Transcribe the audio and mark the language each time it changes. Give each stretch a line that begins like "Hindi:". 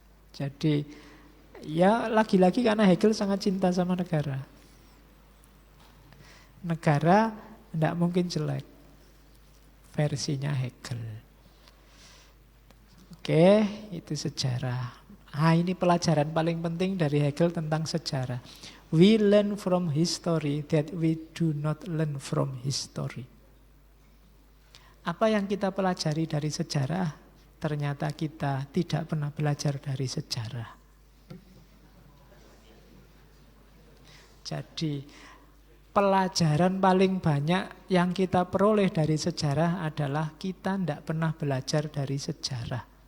Indonesian: Jadi ya lagi-lagi karena Hegel sangat cinta sama negara. Negara tidak mungkin jelek, versinya Hegel. Oke, itu sejarah. Ini pelajaran paling penting dari Hegel tentang sejarah.
English: We learn from history that we do not learn from history.
Indonesian: Apa yang kita pelajari dari sejarah, ternyata kita tidak pernah belajar dari sejarah. Jadi, pelajaran paling banyak yang kita peroleh dari sejarah adalah kita tidak pernah belajar dari sejarah.